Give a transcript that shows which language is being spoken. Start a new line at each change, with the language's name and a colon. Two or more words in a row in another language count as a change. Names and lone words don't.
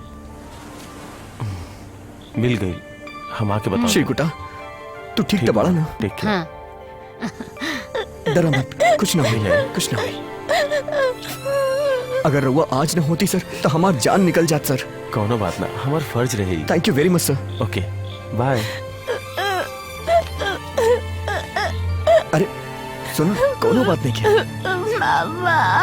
Bhojpuri: मिल गई, हम आके बताओ। शिकुटा, तू ठीक तो बड़ा ना? ठीक है। हाँ। डरा मत, कुछ ना हुई, कुछ ना हुई। अगर रउआ आज ना होती सर तो हमार जान निकल जात सर। कौनो बात ना, हमार फर्ज रही।
English: Thank you very much sir. Okay bye.
Bhojpuri: अरे सुनो, कोनो बात नहीं किया। मामा।